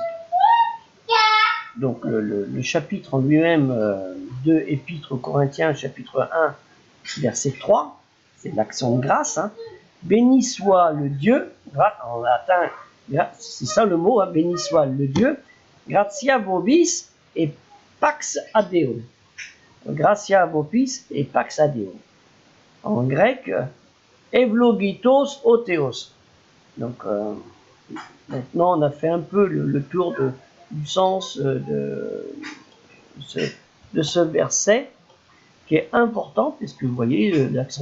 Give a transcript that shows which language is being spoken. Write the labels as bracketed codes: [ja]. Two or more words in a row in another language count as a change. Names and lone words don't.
[fr] Donc le chapitre en lui-même de Épître aux Corinthiens, chapitre 1, verset 3, c'est l'accent de grâce. Béni soit le Dieu, en latin, c'est ça le mot, béni soit le Dieu, [la] gratia vobis et pax adeo. Gratia vobis et pax adeo. [fr] En grec, [el] εὐλογητὸς ὁ Θεός. [fr] Donc maintenant on a fait un peu le tour du sens de ce verset qui est important, puisque vous voyez l'accent.